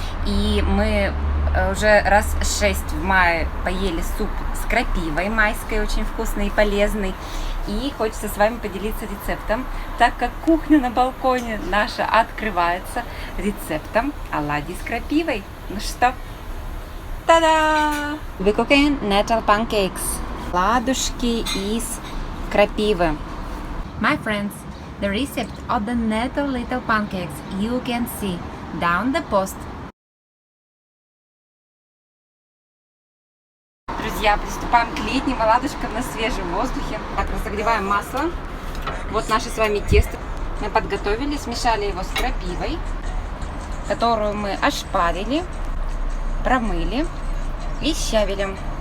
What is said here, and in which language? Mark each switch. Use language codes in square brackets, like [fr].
[ru] И мы уже раз 6 в мае поели суп с крапивой майской, очень вкусный и полезный. И хочется с вами поделиться рецептом, так как кухня на балконе наша открывается рецептом оладий с крапивой. Ну что, та-да! [en] We're cooking nettle pancakes. [ru] Ладушки из крапивы. [en] My friends, the recipe of the nettle little pancakes you can see down the post. [ru] Друзья, приступаем к летним оладушкам на свежем воздухе. Так, разогреваем масло. Вот наше с вами тесто. Мы подготовили, смешали его с крапивой, которую мы ошпарили, промыли и щавелем.